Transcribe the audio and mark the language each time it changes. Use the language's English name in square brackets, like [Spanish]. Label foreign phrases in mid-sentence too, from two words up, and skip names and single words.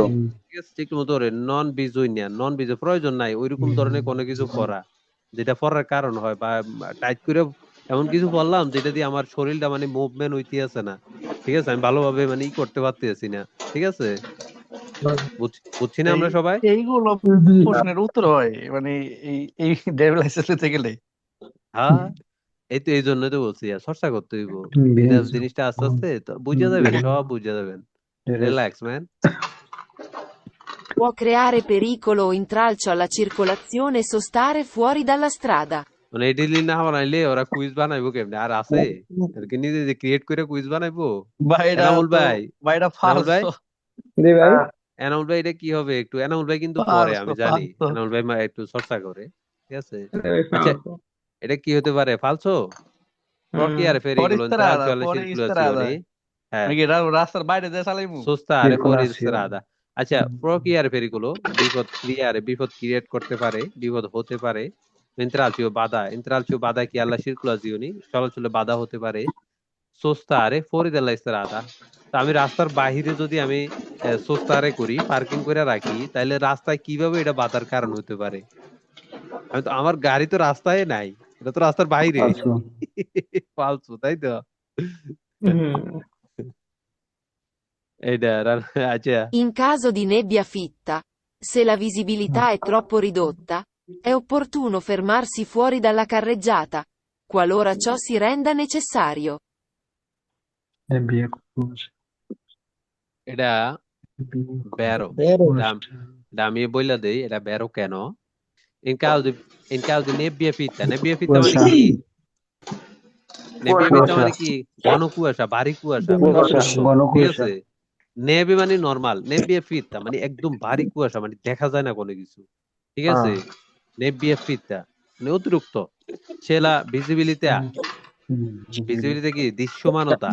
[Bangla] ঠিক আছে, ঠিক মতো [Italian] non bisogna, [Bangla] নন বিজু প্রয়োজন নাই ওইরকম ধরনের কোনো কিছু পরা যেটা পরার কারণ হয়, বা টাইট করে এমন কিছু বললাম যেটা দিয়ে আমার শরীরটা মানে মুভমেন্ট হইতে আছে না, ঠিক আছে, আমি ভালোভাবে মানে করতে পারতেছি না, ঠিক আছে, বুঝছি না এই আমরা সবাই? এইগুলো প্রশ্নের উত্তর হয় মানে এই এই ড্রাইভিং লাইসেন্স নিতে গেলে। হ্যাঁ, এই তো এই জন্য তো বলছি চর্চা করতে হইব, এটা জিনিসটা আস্তে আস্তে তো বুঝা যাবেন, সব বুঝা যাবেন, রিল্যাক্স ম্যান। [Italian] Può creare pericolo o intralcio alla circolazione sostare fuori dalla strada. [Bangla] মানে এডিলি না বানাইলে ওরা কুইজ বানাইবো কেমনে? আর আছে এদেরকে নিজে যে ক্রিয়েট করে কুইজ বানাইবো? ভাইরা এনামুল তো ভাই, ভাইরা এনামুল ভাই, ফালতু এনামুল ভাই এটা কি হবে? একটু এনামুল ভাই কিন্তু পরে ফালতু আমি জানি ফালতু এনামুল ভাই একটু চর্চা করে, ঠিক আছে। আচ্ছা, এটা কি হতে পারে? ফালসো প্রক্রিয়ার পরে [Italian] pericolo ইস্তারাদা intralcio alle [Bangla] পরে ইস্তারাদা [Italian] circolazioni, হ্যাঁ, [Bangla] আমি কি রাস্তার বাইরে দিয়ে চালাইমু? [Italian] sostare fuori strada। [Bangla] আচ্ছা, প্রক্রিয়ার pericolo বিপদ ক্রিয়ারে বিপদ ক্রিয়েট করতে পারে, বিপদ হতে পারে। intralcio বাধা, intralcio বাধা কি [Italian] alla circolazioni, [Bangla] চলাচলে বাধা হতে পারে। [Italian] sostare fuori dalla strada, [Bangla] তা আমি রাস্তার বাহিরে যদি আমি সোস্তারে করি, পার্কিং করে রাখি, তাহলে রাস্তায় কিভাবে এটা বাধার কারণ হতে পারে? আমি তো, আমার গাড়ি তো রাস্তায় নাই, এটা তো রাস্তার বাইরে। ফালতু ফালতু, তাই তো? হুম। আচ্ছা, [Italian] In caso di nebbia fitta, se la visibilità è troppo ridotta, è opportuno fermarsi fuori dalla carreggiata, qualora ciò si renda necessario. বিয়ে কোষ [Bangla] এটা ব্যারো। বেরো। এটা আমি বইলা দেই, এটা ব্যারো কেন? [Italian] In caso di nebbia fitta মানে [Bangla] কুয়াশা কি? নেভিয়া কুয়াশা মানে কি? ঘন কুয়াশা, ভারী কুয়াশা, কুয়াশা ঘন ঠিক কুয়াশা আছে? নেভি মানে নরমাল, [Italian] nebbia fitta [Bangla] মানে একদম ভারী কুয়াশা, মানে দেখা যায় না কোনো কিছু, ঠিক আছে? [Italian] nebbia fitta [Bangla] মানে অতিরিক্ত। [Italian] se la visibilità, [Bangla] ভিজিবিলিটি কি? দৃশ্যমানতা।